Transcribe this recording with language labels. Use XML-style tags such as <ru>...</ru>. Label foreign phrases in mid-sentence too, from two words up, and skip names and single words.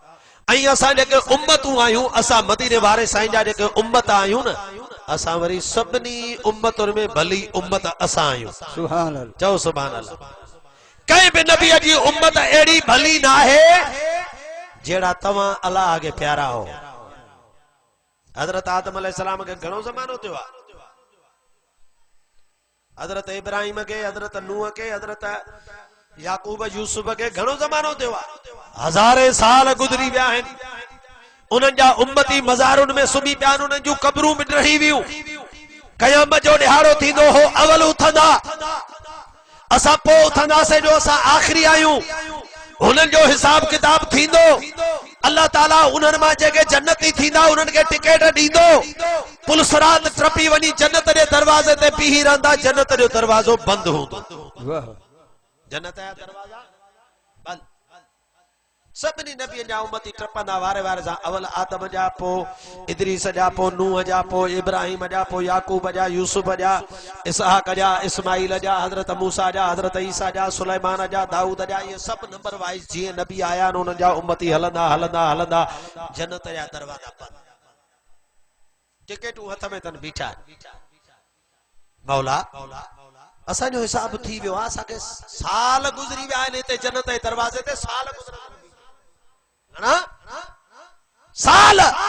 <sd>ऐं असां जेके उम्मतूं आहियूं, असां मदीने वारे साईं जा जेके उम्मत आहियूं न, असां वरी सभिनी उम्मतुनि में भली उम्मत असां आहियूं।</sd> <ar>سبحان الله.</ar> <sd>चओ</sd> <ar>سبحان الله.</ar> <sd>कंहिं बि नबीअ जी उम्मत अहिड़ी भली न आहे जहिड़ा तव्हां अलाह खे प्यारा हो। हज़रत आदम अलैहिस्सलाम खे घणो ज़मानो थियो आहे, हज़रत इब्राहिम के, हज़रत नूह के, हज़रत याकूब यूसुफ के घणो ज़मानो थियो आहे, हज़ारे साल गुज़री विया आहिनि। उन्हनि जा उम्मती मज़ारुनि में सुम्ही पिया आहिनि, उन्हनि जूं क़बरूं बि रही वियूं। क़यामत जो ॾिहाड़ो थींदो हो, अवल उथंदा, असां पोइ उथंदासीं जो असां आख़िरी आहियूं। हुननि जो हिसाब किताब थींदो, अल्लाह ताला उन्हनि मां जेके जन्नती थींदा उन्हनि खे टिकट ॾींदो पुलसरात टपी वञी जन्नत जे दरवाज़े ते बीही रहंदा जन्नत जो दरवाज़ो बंदि हूंदो वाह जन्नत जा दरवाज़ा बंदि सभिनी नबी जा उम्मती टपंदा वारे वारे सां अवल आदम जा पोइ इदरीस जा पोइ नूह जा पोइ इब्राहिम जा पोइ याकूब जा यूसुफ जा इसहाक जा इस्माइल जा हजरत मूसा जा हजरत ईसा जा सुलेमान जा दाऊद जा</sd> <ur>یہ سب</ur> <en>number wise</en> <sd>जीअं नबी आया आहिनि उन्हनि जा उम्मती हलंदा हलंदा हलंदा जन्नत जा दरवाज़ा बंदि टिकटूं हथ में अथनि बीठा मौला असांजो हिसाब थी वियो आहे असांखे साल गुज़री विया आहिनि हिते जन्नत जे दरवाज़े ते साल साल</sd>